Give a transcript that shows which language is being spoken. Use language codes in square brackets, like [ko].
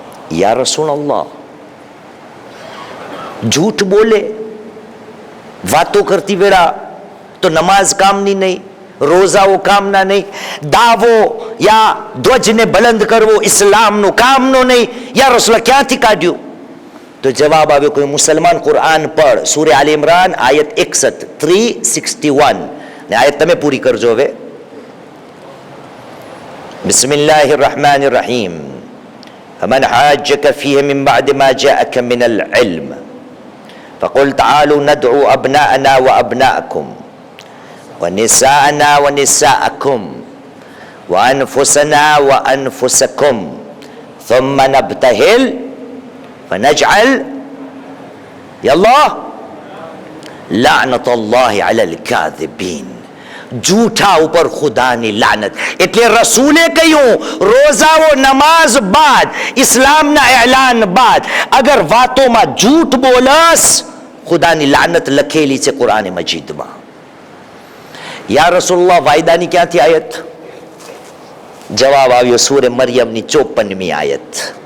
[gu] યા રસૂલલ્લાહ, જૂઠ બોલે વાતો કરતી વેળા તો નમાઝ કામની નહીં, રોઝાઓ કામના નહીં, દાવો યા ધ્વજને બલંદ કરવો ઇસ્લામનો કામનો નહીં. યા રસૂલલ્લાહ ક્યાંથી કાઢ્યું? તો જવાબ આવ્યો કોઈ મુસલમાન કુરઆન પઢ સૂરે આલ ઇમરાન આયત 61 361 ને આયત તમે પૂરી કરજો હવે. [ar] બિસ્મિલ્લાહિર રહેમાનિર રહીમ فمن حاجك فيه من بعد ما جاءك من العلم فقل تعالوا ندعو أبناءنا وأبناءكم ونساءنا ونساءكم وأنفسنا وأنفسكم ثم نبتهل فنجعل يلا لعنة الله على الكاذبين. [gu] જૂઠા ઉપર ખુદાની લાનત. એટલે રસૂલે કહ્યું રોઝાઓ નમાઝ બાદ ઇસ્લામના એલાન બાદ અગર વાતોમાં જૂઠ બોલસ ખુદાની લાનત લખેલી છે કુરાન મજીદમાં. યા રસૂલલ્લાહ વાયદાની ક્યાંથી આયત? જવાબ આવ્યો સૂરે મરિયમની 54મી આયત.